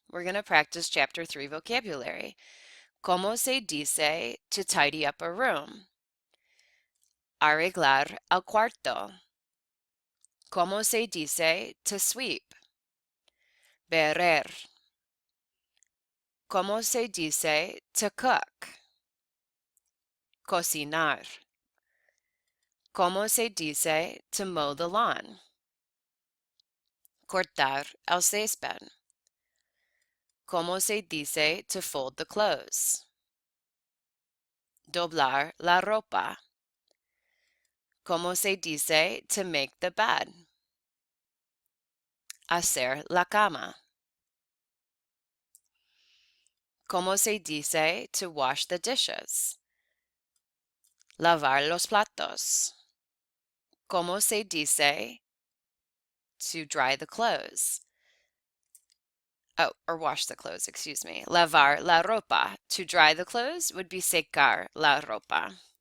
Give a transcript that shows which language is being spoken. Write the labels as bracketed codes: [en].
[en] We're going to practice chapter 3 vocabulary. [es] ¿Cómo se dice [en] to tidy up a room? [es] Arreglar el cuarto. ¿Cómo se dice [en] to sweep? [es] Barrer. ¿Cómo se dice [en] to cook? [es] Cocinar. ¿Cómo se dice [en] to mow the lawn? [es] Cortar el césped. ¿Cómo se dice [en] to fold the clothes? [es] Doblar la ropa. ¿Cómo se dice [en] to make the bed? [es] Hacer la cama. ¿Cómo se dice [en] to wash the dishes? [es] Lavar los platos. ¿Cómo se dice [en] to dry the clothes? Oh, or wash the clothes, excuse me. [es] Lavar la ropa. [en] To dry the clothes would be [es] secar la ropa.